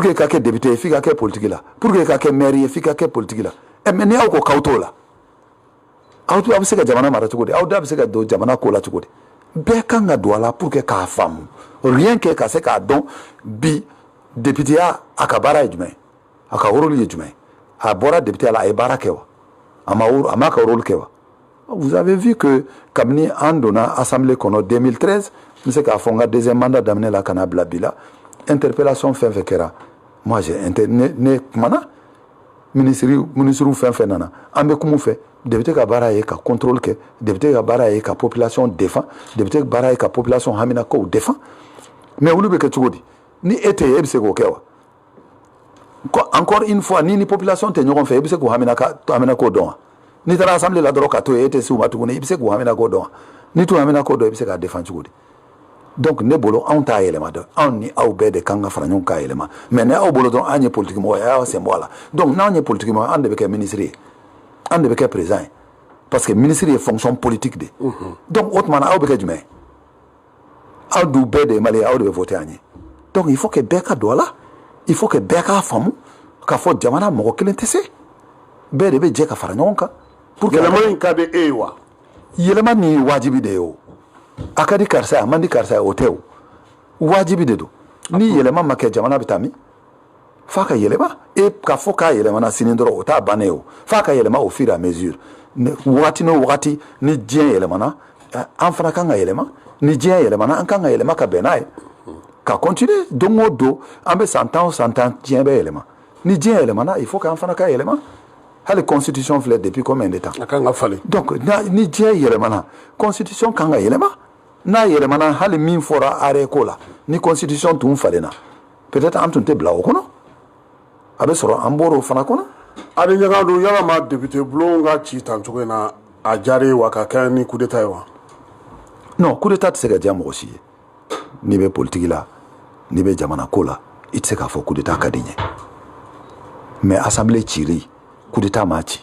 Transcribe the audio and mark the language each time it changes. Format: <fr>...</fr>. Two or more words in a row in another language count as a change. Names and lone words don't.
<bm>que ka kɛ député f'i ka kɛ politique la</bm> <fr>pour que</fr> <bm>ka kɛ maire ye f'i ka kɛ politique la mais ni aw ko k'aw t'o la aw bɛ se ka jamana mara cogo di aw da bɛ se ka don jamana ko la cogo di bɛɛ kan ka don a la</bm> <fr>pour que</fr> <bm>k'a faamu</bm> <fr>rien que</fr> <bm>ka se k'a dɔn bi député ya a ka baara ye jumɛn a ka rôle ye jumɛn a bɔra député la a ye baara kɛ wa a ma ka rôle kɛ wa</bm> <fr>vous avez vu que</fr> <bm>kabini an donna assemblée kɔnɔ 2013 n bɛ se k'a fɔ n ka</bm> <fr>deuxième mandat</fr> <bm>daminɛ la ka na bila bi la interpellation fɛn fɛn kɛra moi ne kumana ministre fɛn fɛn nana an bɛ kuma fɛ député ka baara ye ka contrôle kɛ député ka baara ye ka</bm> <fr>population défend</fr> <bm>député ka baara ye ka population hamina kow défend mais olu bɛ kɛ cogo di ni e tɛ yen e bɛ se k'o kɛ wa</bm> <fr>encore une fois</fr> <bm>ni population tɛ ɲɔgɔn fɛ e bɛ se k'o hamina ko dɔn wa n'i taara assemblée la dɔrɔn ka to yen e tɛ se u ma tuguni i bɛ se k'o hamina ko dɔn wa n'i t'o hamina ko dɔn i bɛ se k'a défend cogo di donc ne bolo anw t'a yɛlɛma dɔn anw ni aw bɛɛ de kan ka fara ɲɔgɔn k'a yɛlɛma mais ni aw bolo dɔrɔn an ye politique mɔgɔ ye a y'aw sen bɔ a la donc n'anw ye politique mɔgɔ an de bɛ kɛ ministre ye an de bɛ kɛ président ye</bm> <fr>parce que</fr> <bm>ministre ye</bm> <fr>fonction politique</fr> <bm>de donc o tuma na aw bɛ kɛ jumɛn ye aw du bɛɛ de ye maliyɛn aw de bɛ voter an ye</bm> <fr>donc il faut que</fr> <bm>bɛɛ ka don a la</bm> <fr>il faut que</fr> <bm>bɛɛ k'a faamu k'a fɔ jamana mɔgɔ kelen tɛ se bɛɛ de bɛ jɛ ka fara ɲɔgɔn kan</bm> <fr>pour que</fr> <bm>yɛlɛma in ka di e ye wa yɛlɛma nin ye wajibi de ye o a ka di karisa ye a man di karisa ye o tɛ o wajibi de don ni yɛlɛma ma kɛ jamana bɛ taa min f'a ka yɛlɛma e k'a fɔ k'a yɛlɛmana sini dɔrɔn o t'a bannen o f'a ka yɛlɛma</bm> <fr>au fur et à mesure</fr> <bm>wagati n'o wagati ni diɲɛ yɛlɛmana an fana kan ka yɛlɛma ni diɲɛ yɛlɛmana an kan ka yɛlɛma ka bɛn n'a ye ka continuer don o don an bɛ san 10 o san 10 diɲɛ bɛ yɛlɛma ni diɲɛ yɛlɛmana</bm> <fr>il faut</fr> <bm>k'an fana ka yɛlɛma hali constitution filɛ</bm> <fr>depuis combien de temps</fr> <bm>a kan ka falen donc ni diɲɛ yɛlɛmana constitution kan ka yɛlɛma n'a yɛlɛmana hali min fɔra arrêt ko la ni constitution tun falenna peut-être an tun tɛ bila o kɔnɔ a bɛ sɔrɔ an bɔra o fana kɔnɔ ani ɲagadu yalama député bulon ka ci tan cogo in na a diyara wa ka kɛ ni</bm> <fr>coup d'état</fr> <bm>ye wa</bm> <fr>non coup d'état</fr> <bm>tɛ se ka diya mɔgɔ si ye n'i bɛ politique la n'i bɛ jamana ko la i tɛ se k'a fɔ</bm> <fr>coup d'état</fr> <bm>ka di n ye</bm> <fr>mais assemblée</fr> <bm>cili</bm> <fr>coup d'état</fr> <bm>m'a ci</bm>